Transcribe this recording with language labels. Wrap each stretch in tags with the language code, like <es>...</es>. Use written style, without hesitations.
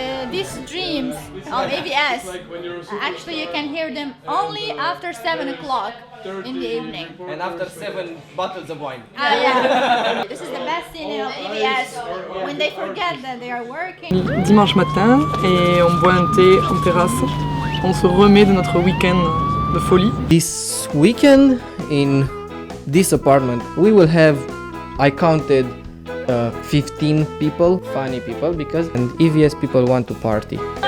<en>These dreams of AVS, actually you can hear them only after 7 o'clock in the evening. And after 7 bottles of wine. Yeah. This is the best thing of AVS, when they forget that they are working.</en> <fr>Dimanche matin, et on boit un thé en terrasse. On se remet de notre week-end de folie.</fr> <en>This weekend in this apartment, we will have, I counted 15 people, funny people, because and EVS people want to party.</en>